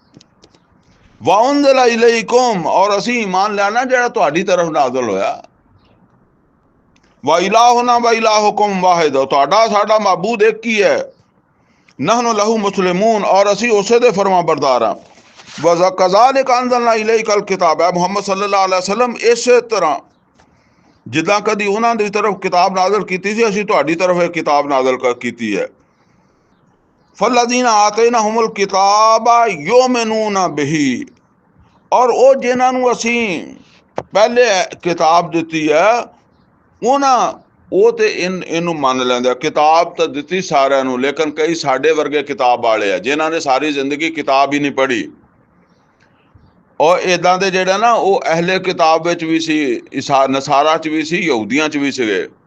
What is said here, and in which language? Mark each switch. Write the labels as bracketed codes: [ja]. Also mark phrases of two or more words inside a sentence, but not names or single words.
[ar] وأنزل إليكم, [pa] ਔਰ ਅਸੀਂ ਈਮਾਨ ਲਿਆਣਾ ਜਿਹੜਾ ਤੁਹਾਡੀ ਤਰਫ ਨਾਜ਼ਲ ਹੋਇਆ। [ar] وإلهنا وإلهكم واحد, [pa] ਤੁਹਾਡਾ ਸਾਡਾ ਮਾਬੂਦ ਇੱਕ ਹੀ ਹੈ। [ar] نحن له مسلمون, [pa] ਔਰ ਅਸੀਂ ਉਸੇ ਦੇ ਫਰਮਾ ਬਰਦਾਰ ਹਾਂ। [ar] وكذلك أنزلنا إليك الكتاب, [pa] ਹੈ ਮੁਹੰਮਦ [ar] صلى الله عليه وسلم [pa] ਇਸੇ ਤਰ੍ਹਾਂ ਜਿੱਦਾਂ ਕਦੀ ਉਨ੍ਹਾਂ ਦੀ ਤਰਫ਼ ਕਿਤਾਬ ਨਾਜ਼ਿਲ ਕੀਤੀ ਸੀ, ਅਸੀਂ ਤੁਹਾਡੀ ਤਰਫ਼ ਇੱਕ ਕਿਤਾਬ ਨਾਜ਼ਿਲ ਕੀਤੀ ਹੈ। [ar] فالذين آتيناهم الكتاب يؤمنون به, [pa] ਔਰ ਉਹ ਜਿਨ੍ਹਾਂ ਨੂੰ ਅਸੀਂ ਪਹਿਲਾਂ ਕਿਤਾਬ ਦਿੱਤੀ ਹੈ ਉਨ੍ਹਾਂ ਉਹ ਤੇ ਇਹਨੂੰ ਮੰਨ ਲੈਂਦੇ ਆ। ਕਿਤਾਬ ਤਾਂ ਦਿੱਤੀ ਸਾਰਿਆਂ ਨੂੰ, ਲੇਕਿਨ ਕਈ ਸਾਡੇ ਵਰਗੇ ਕਿਤਾਬ ਵਾਲੇ ਆ ਜਿਨ੍ਹਾਂ ਨੇ ਸਾਰੀ ਜ਼ਿੰਦਗੀ ਕਿਤਾਬ ਹੀ ਨਹੀਂ ਪੜ੍ਹੀ। ਔਰ ਇੱਦਾਂ ਦੇ ਜਿਹੜੇ ਨਾ ਉਹ ਅਹਿਲੇ ਕਿਤਾਬ ਵਿੱਚ ਵੀ ਸੀ, ਨਸਾਰਾ 'ਚ ਵੀ ਸੀ, ਯਹੂਦੀਆਂ 'ਚ ਵੀ ਸੀਗੇ।